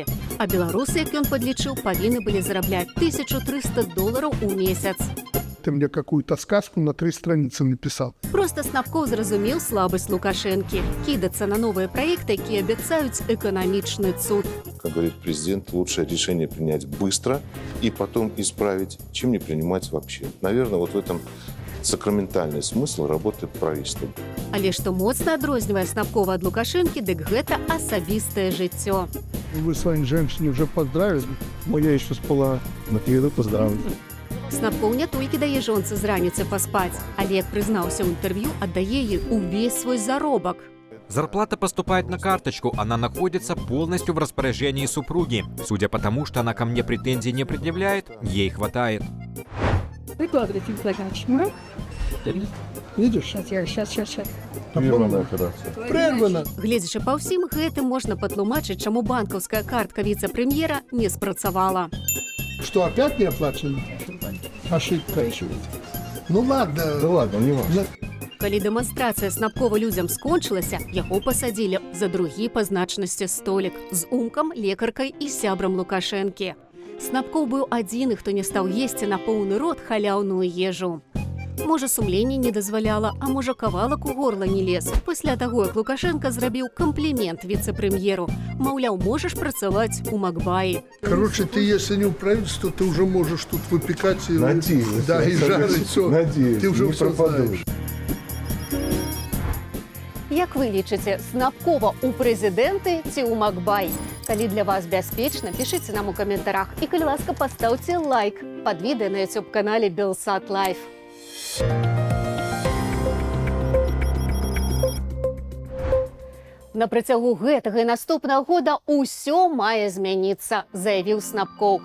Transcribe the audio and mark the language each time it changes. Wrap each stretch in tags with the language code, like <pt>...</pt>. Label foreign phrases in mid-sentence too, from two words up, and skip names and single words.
<be>А беларусы, як ён падлічыў, павінны былі зарабляць $1300 у месяц.</be> <ru>Ты мне какую-то сказку на 3 страницы написал.</ru> <be>Просто Снапкоў зразумеў слабасць Лукашэнкі. Кідацца на новыя праекты, якія абяцаюць эканамічны цуд.</be> <ru>Как говорит президент, лучшее решение принять быстро и потом исправить, чем не принимать вообще. Наверное, вот в этом сакраментальный смысл работы правительства.</ru> <be>Але што моцна адрознівае Снапкова ад Лукашэнкі, дык гэта асабістае жыццё.</be> <ru>Вы своим женщине уже поздравили? Я еще спала. Еду поздравить.</ru> <be>Снапкоў не толькі дае жонцы з раніцы паспаць, але, як прызнаўся ў інтэрв'ю, аддае ей увесь свой заробак.</be> <ru>Зарплата поступает на карточку, она находится полностью в распоряжении супруги. Судя по тому, что она ко мне претензий не предъявляет, ей хватает. Выкладывайте загадочку. Видишь? Сейчас. Прерванная операция. Прервано.</ru> <be>Гледзячы па ўсім гэтым, можна патлумачыць, чаму банкаўская картка віцэ-прэм'ера не спрацавала.</be> <ru>Что, опять не оплачено? Ошибка. Ну ладно. Да ладно, не важно.</ru> <be>Калі дэманстрацыя Снапкова людзям скончылася, яго пасадзілі за другі па значнасці столік з умкам, лекаркай і сябрам Лукашэнкі. Снапкоў быў адзіны, хто не стаў есці на поўны рот халяўную ежу. Можа, сумленне не дазваляла, а можа, кавалак у горла не лез. Пасля таго, як Лукашенко зрабіў комплімент віцэ-прэм'еру. Маўляў, можаш працаваць у Макбаі.</be> <ru>Короче, ты если не в правительство, ты уже можешь тут выпекать и, Надеюсь. да, и жарить все. Надеюсь, Ты уже не все пропаду. знаешь.</ru> <be>Як вы лічыце, снапкова у прэзідэнты ці ў Макбай? Калі для вас бяспечна, пішыце нам у каментарах. І, калі ласка, пастаўце лайк пад відэа на YouTube-канале Белсат Лайф. На працягу гэтага і наступнага года ўсё мае змяніцца, заявіў Снапкоў.</be>